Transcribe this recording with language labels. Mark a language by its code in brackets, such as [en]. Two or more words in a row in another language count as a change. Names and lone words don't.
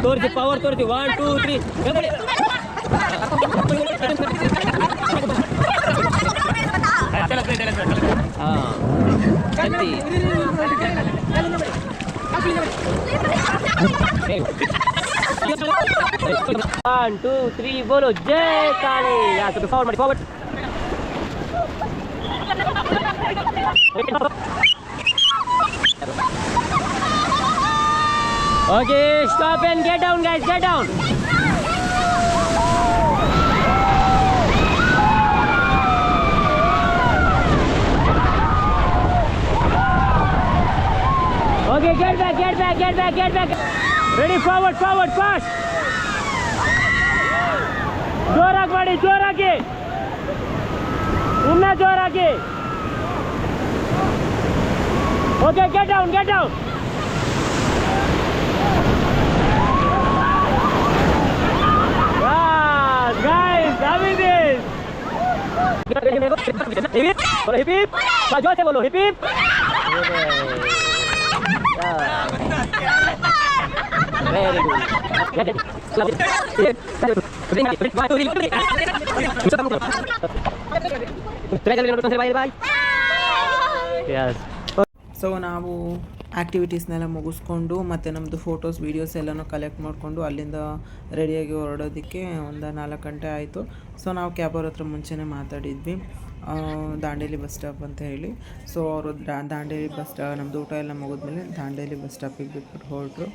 [kn] ತೋರಿಸಿ ಪವರ್ ತೋರಿಸಿ 1 2 3 1 2 3 [hi] बोलो जय काली यहाँ से फॉरवर्ड फॉरवर्ड [en] okay stop and get down guys get down okay get back ready forward fast [kn] ಜೋರಾಗಿ ಮಾಡಿ ಜೋರಾಗಿ ಇನ್ನ ಜೋರಾಗಿ [en] okay get down guys having this hip hip [hi] जोर से बोलो [en] hip hip very good yes [kn] ಸೊ ನಾವು ಆ್ಯಕ್ಟಿವಿಟೀಸ್ನೆಲ್ಲ ಮುಗಿಸ್ಕೊಂಡು ಮತ್ತು ನಮ್ಮದು [en] photos videos [kn] ಎಲ್ಲನೂ ಕಲೆಕ್ಟ್ ಮಾಡಿಕೊಂಡು ಅಲ್ಲಿಂದ ರೆಡಿಯಾಗಿ ಹೊರಡೋದಕ್ಕೆ ಒಂದು 4 ಗಂಟೆ ಆಯಿತು. ಸೊ ನಾವು ಕ್ಯಾಬ್ ಅವ್ರ ಹತ್ರ ಮುಂಚೆನೇ ಮಾತಾಡಿದ್ವಿ ದಾಂಡೇಲಿ [en] bus stop [kn] ಅಂತ ಹೇಳಿ. ಸೊ ಅವರು ದಾಂಡೇಲಿ ಬಸ್ ನಮ್ಮದು ಊಟ ಎಲ್ಲ ಮುಗಿದ್ಮೇಲೆ ದಾಂಡೇಲಿ ಬಸ್ ಸ್ಟಾಪಿಗೆ ಬಿಟ್ಬಿಟ್ಟು ಹೊರಟರು.